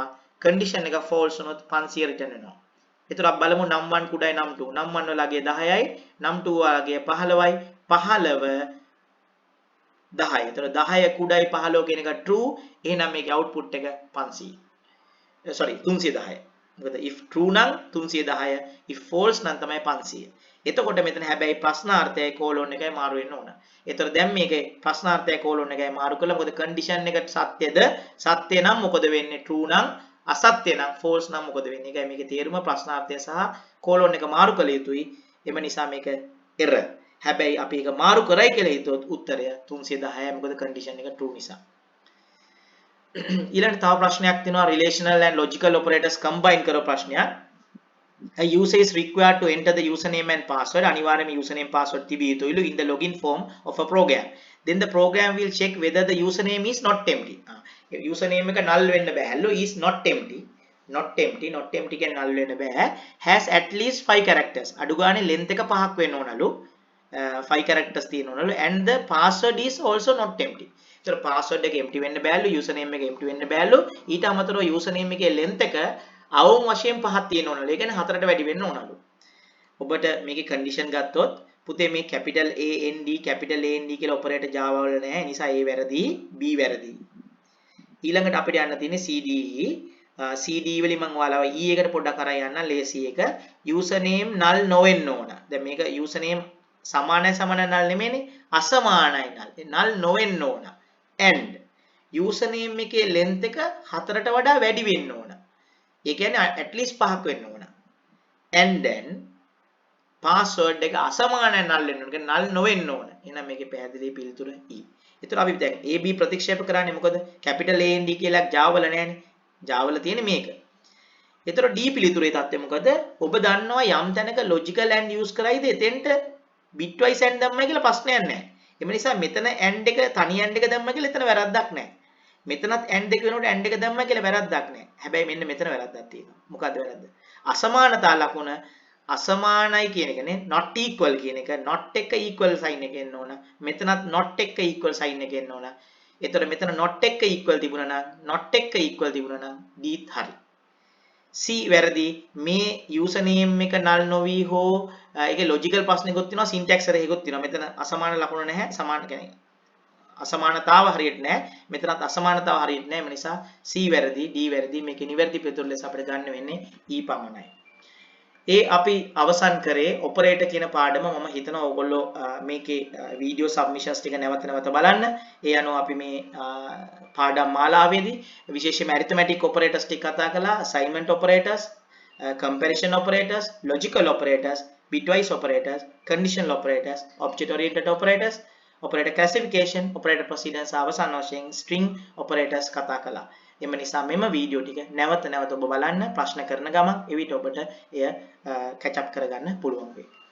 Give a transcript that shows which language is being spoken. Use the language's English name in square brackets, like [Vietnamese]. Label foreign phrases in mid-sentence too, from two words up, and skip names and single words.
[Sinhala] condition එක false වුණොත් 500 return වෙනවා. එතකොට අපි බලමු num1 කුඩයි num2. num1 වලගේ 10යි num2 වලගේ 15යි 15 10. එතකොට 10 කුඩයි 15 කියන එක true. එහෙනම් මේකේ output එක 500. sorry 310. මොකද [English] if true [Sinhala] නම් 310, [English] if false [Sinhala] නම් තමයි 500. එතකොට මෙතන හැබැයි ප්‍රශ්නාර්ථයයි colon එකයි මාරු වෙන්න ඕන. එතකොට දැන් මේකේ ප්‍රශ්නාර්ථයයි colon එකයි මාරු කළා. මොකද condition එක සත්‍යද? සත්‍ය නම් මොකද වෙන්නේ? true නම්, අසත්‍ය නම් false නම් මොකද වෙන්නේ? ඒකයි මේකේ තේරුම. ප්‍රශ්නාර්ථය සහ colon එක මාරු කළ යුතුයි. එම නිසා මේක error. හැබැයි අපි ඒක මාරු කරයි කියලා හිතුවොත් උත්තරය 310යි. මොකද condition එක true නිසා. ඊළඟ තව ප්‍රශ්නයක් තියෙනවා [English] relational and logical operators combine [Sinhala] කරව ප්‍රශ්නයක්. [English] A user is required to enter the username and password. [Sinhala] අනිවාර්යයෙන්ම [English] username password [Sinhala] තිබිය යුතුයිලු [English] in the login form of a program. Then the program will check whether the username is not empty. [Sinhala] username එක null වෙන්න බෑලු. [English] is not empty. not empty [Sinhala] කියන්නේ null වෙන්න බෑ. [English] has at least 5 characters. [Sinhala] අඩු ගානේ length එක 5ක් වෙන්න ඕනලු. 5 characters තියෙනවලු [English] and the password is also not empty. [Sinhala] ඒතර password එක empty වෙන්න බෑලු, username එක empty වෙන්න බෑලු. ඊට අමතරව username එකේ length එක අවුම් වශයෙන් 5ක් තියෙනවලු. ඒ කියන්නේ 4ට වැඩි වෙන්න ඕනලු. ඔබට මේකේ condition ගත්තොත් පුතේ මේ capital A N D capital A N D කියලා operator Java වල නැහැ. ඒ නිසා A වැරදි, B වැරදි. ඊළඟට අපිට යන්න තියෙන්නේ CDE. CDE වලින් මම ඔයාලව E එකට පොඩ්ඩක් අරන් යන්න ලේසි එක. username null නොවෙන්න ඕන. දැන් මේක username සමානයි null නෙමෙයිනේ, අසමානයි null. null නොවෙන්න ඕන. and username එකේ length එක 4ට වඩා වැඩි වෙන්න ඕන. ඒ කියන්නේ [English] at least [Sinhala] 5ක් වෙන්න ඕන. [English] and then [Sinhala] password එක අසමානයි null වෙන්න ඕන. කියන්නේ null නොවෙන්න ඕන. එහෙනම් මේකේ පැහැදිලි පිළිතුර E. ඒතර අපි දැන් AB ප්‍රතික්ෂේප කරන්නේ මොකද? [English] capital A and D [Sinhala] කියලා Java වල නැහැනේ. Java වල තියෙන්නේ මේක. ඒතර D පිළිතුරේ தත්ත්වය මොකද? ඔබ දන්නවා යම් තැනක [English] logical and [Sinhala] use කරයිද එතෙන්ට [English] bitwise and [Sinhala] දැම්මයි කියලා ප්‍රශ්නයක් නැහැ. එම නිසා මෙතන and එක තනි and එක දැම්මයි කියලා එතන වැරද්දක් නැහැ. මෙතනත් and එක වෙනකොට and එක දැම්මයි කියලා වැරද්දක් නැහැ. හැබැයි මෙන්න මෙතන වැරද්දක් තියෙනවා. මොකද්ද වැරද්ද? අසමානතා ලකුණ අසමානයි කියන එකනේ [English] not equal [Sinhala] කියන එක not එක [English] equal sign [Sinhala] එක එන්න ඕන. මෙතනත් not එක [English] equal sign [Sinhala] එක එන්න ඕන. ඒතර මෙතන not එක equal තිබුණා නම් not එක equal තිබුණා නම් D හරි. C වැරදි. මේ username එක null නොවි හෝ ඒකේ logical ප්‍රශ්නයක්ත් තියෙනවා, [English] syntax error [Sinhala] එකකුත් තියෙනවා. මෙතන අසමාන ලකුණ නැහැ. සමාන කියන්නේ අසමානතාව හරියට නැහැ. මෙතනත් අසමානතාව හරියට නැහැ. ඒ නිසා C වැරදි, D වැරදි. මේකේ නිවැරදි පිළිතුර ලෙස අපිට ගන්න වෙන්නේ E පමණයි. ඒ අපි අවසන් කරේ ඔපරේටර් කියන පාඩම. මම හිතනවා ඔයගොල්ලෝ මේකේ [English] video submissions [Sinhala] ටික නැවත බලන්න. ඒ අනුව අපි මේ පාඩම් මාලාවේදී විශේෂයෙන්ම [English] arithmetic operators [Sinhala] ටික කතා කළා, [English] assignment operators, comparison operators, logical operators, bitwise operators, conditional operators, object oriented operators, operator classification, operator precedence [Sinhala] අවසන් වශයෙන් [English] string operators [Sinhala] කතා කළා. එම නිසා මෙම වීඩියෝ ටික නැවත ඔබ බලන්න, ප්‍රශ්න කරන ගමන් එවිට ඔබට එය [English] catch up [Sinhala] කරගන්න පුළුවන් වෙයි.